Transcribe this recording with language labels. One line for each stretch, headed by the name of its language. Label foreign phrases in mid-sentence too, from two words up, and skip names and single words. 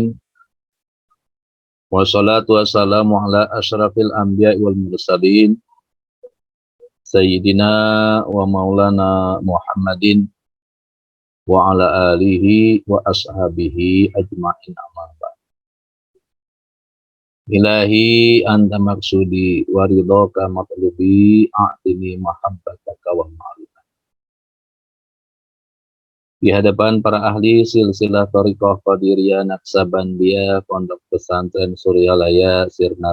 Arabic: والصلاة والسلام على أشرف الأنبياء والمرسلين. سيدنا ومولانا محمد وعلى آله وأصحابه أجمعين أما بعد. إلهي أنت مقصودي ورضاك مطلوبي أعطني محبتك ومعرفة.
Indonesian: Di hadapan para ahli silsilah Thariqah Qadiriyah Naqsabandiyah Pondok Pesantren Suryalaya Sirna